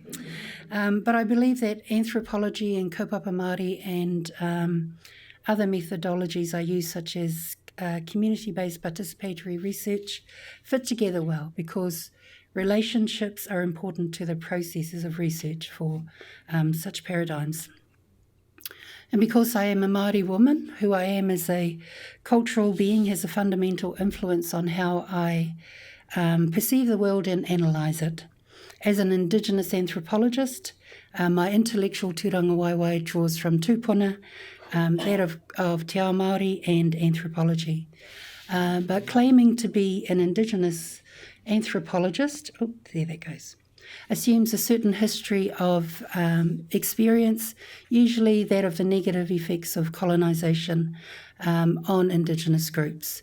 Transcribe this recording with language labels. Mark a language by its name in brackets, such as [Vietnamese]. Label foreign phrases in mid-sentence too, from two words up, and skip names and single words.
[English] But I believe that anthropology and [Māori] Kaupapa Māori [English] and other methodologies I use, such as community-based participatory research, fit together well because relationships are important to the processes of research for such paradigms. And because I am a Māori woman, who I am as a cultural being has a fundamental influence on how I perceive the world and analyse it. As an Indigenous anthropologist, my intellectual [Māori] tūranga waiwai [English] draws from tūpuna, that of [Māori] te ao Māori [English] and anthropology. But claiming to be an Indigenous anthropologist, there that goes, assumes a certain history of experience, usually that of the negative effects of colonisation on Indigenous groups.